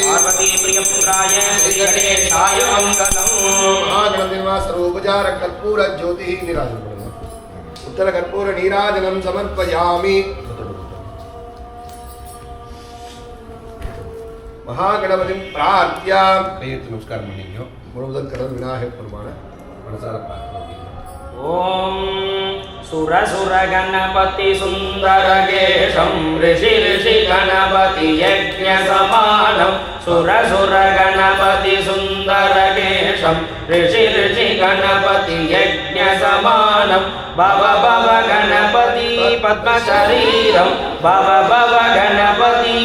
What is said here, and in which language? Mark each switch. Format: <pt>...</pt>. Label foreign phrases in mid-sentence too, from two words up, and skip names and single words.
<sa>पार्वती प्रियपुत्राय श्रीगणेशाय मङ्गलम् महागणपतिर्वा सर्वोपचार कर्पूरज्योतिः निराजनम् उत्तरकर्पूर नीराजनं समर्पयामि महागणपतिं प्रार्थ्य</sa> <ta>கையெழுத்து நமஸ்காரம் பண்ணிங்க முழுவதும் கடல் விநாயகர் பெருமான மனசார பிரார்த்தனை</ta> <sa>ओम सुर सुर गणपति सुंदर गेशं ऋषि ऋषि गणपति यज्ञ समानं सुर सुर गणपति सुंदर गेशं ऋषि ऋषि गणपति यज्ञ समानं भव भव गणपति पद्म शरीरं भव भव गणपति</sa>